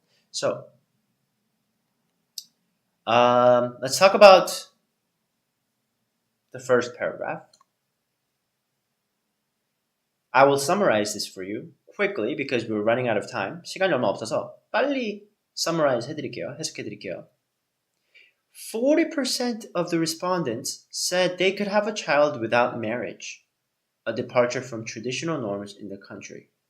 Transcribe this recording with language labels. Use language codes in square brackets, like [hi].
[en] So, let's talk about the first paragraph. I will summarize this for you quickly because we're running out of time. [ko] 시간이 얼마 없어서 빨리 summarize 해드릴게요. 해석해드릴게요. [en] 40% of the respondents said they could have a child without marriage, a departure from traditional norms in the country.